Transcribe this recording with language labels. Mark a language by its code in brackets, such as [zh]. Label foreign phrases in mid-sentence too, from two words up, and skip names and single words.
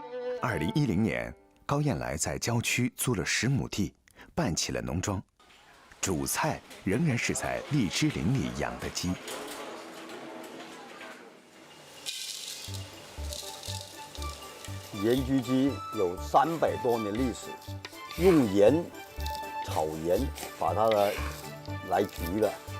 [zh] 絕。2010年，高燕來在郊區租了10畝地，辦起了農莊。主菜仍然是在荔枝林里养的鸡。盐焗鸡有300多年历史，用盐炒盐把它来焗的。